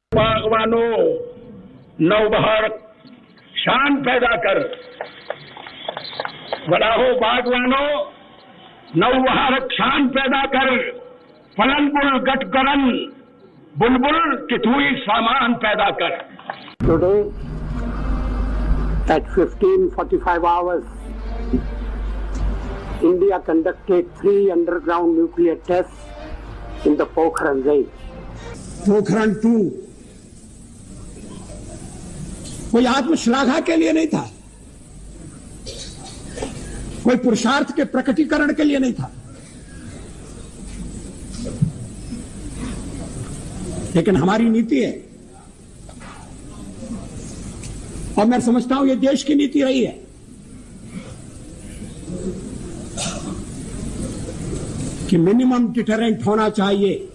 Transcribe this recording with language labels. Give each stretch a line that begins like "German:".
Hindi: बागवानों, नवबहार शान पैदा कर, बढ़ाओ बागवानों, नवबहार शान पैदा कर, फलन बुल गटगरन, बुलबुल कितुई सामान पैदा कर।
English: Today at 15:45 hours, India conducted 3 underground nuclear tests in the Pokhran range.
Hindi: Pokhran 2 कोई आत्मश्लाघा के लिए नहीं था, कोई पुरुषार्थ के प्रकटीकरण के लिए नहीं था, लेकिन हमारी नीति है और मैं समझता हूं ये देश की नीति रही है कि मिनिमम डिटरेंट होना चाहिए।